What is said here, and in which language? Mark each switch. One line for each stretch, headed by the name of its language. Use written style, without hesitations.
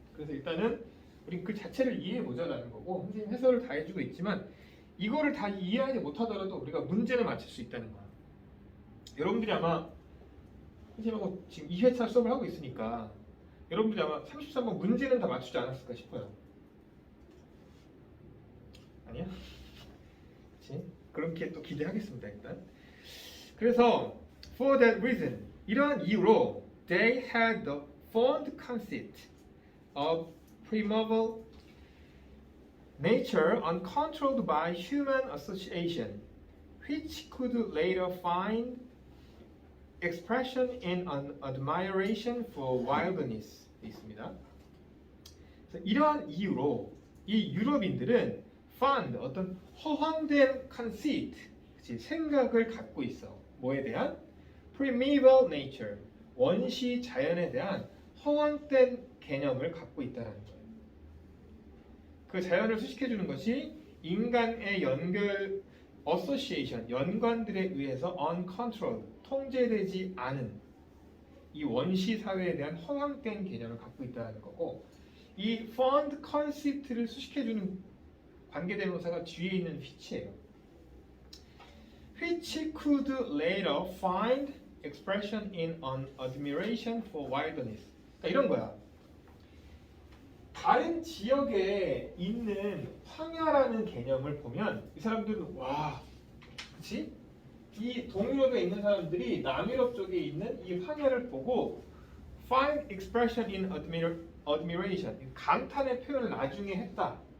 Korean: 그래서 일단은 우리 그 자체를 이해해 보자라는 거고 선생님 해설을 다 해주고 있지만 이거를 다 이해하지 못하더라도 우리가 문제를 맞출 수 있다는 거야. 여러분들이 아마 선생님하고 지금 2회차 수업을 하고 있으니까 여러분들이 아마 33번 문제는 다 맞추지 않았을까 싶어요. 아니야? 그치? 그렇게 또 기대하겠습니다 일단.
English: 그래서 for that reason, 이러한 이유로 they had the fond conceit of primeval nature uncontrolled by human association, which could later find expression in an admiration for wilderness.
Korean: 있습니다. 그래서 이러한 이유로 이 유럽인들은 fond, 어떤 허황된 conceit, 생각을 갖고 있어. 뭐에 대한? primeval nature, 원시 자연에 대한 허황된 개념을 갖고 있다는 거예요. 그 자연을 수식해 주는 것이 인간의 연결 association, 연관들에 의해서 uncontrolled, 통제되지 않은 이 원시 사회에 대한 허황된 개념을 갖고 있다는 거고, 이 fond conceit를 수식해 주는 관계대명사가 뒤에 있는 which예요.
English: which could later find expression in an admiration for wilderness.
Korean: 그러니까 이런 거야. 다른 지역에 있는 황야라는 개념을 보면 이 사람들은 와, 그치? 이 동유럽에 있는 사람들이 남유럽 쪽에 있는 이 황야를 보고 find expression in admiration, 감탄의 표현을 나중에 했다.